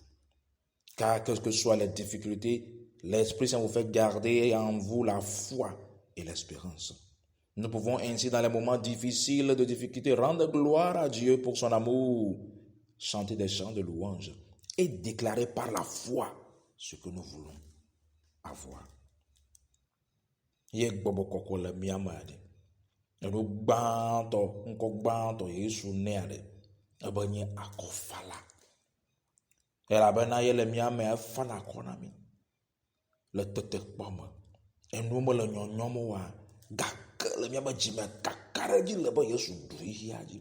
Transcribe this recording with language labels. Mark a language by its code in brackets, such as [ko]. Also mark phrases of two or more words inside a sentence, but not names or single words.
[fr] Car quelles que soient les difficultés, l'Esprit Saint vous fait garder en vous la foi et l'espérance. Nous pouvons ainsi, dans les moments difficiles de difficulté, rendre gloire à Dieu pour son amour, chanter des chants de louange et déclarer par la foi ce que nous voulons avoir. [ee] Ye gbɔgbɔ kɔkɔ le mia me aɖe. Enu gbãtɔ, ŋkɔ gbãtɔ Yesu nea ɖe, ebe nye akɔfala. Elabena ye le mia me efana akɔ na mi. Le tetekpɔ me, enu me le nyɔnyɔm oa, gake le miabe dzime kaka ɖe dzi le be Yesu ɖu xixia dzi.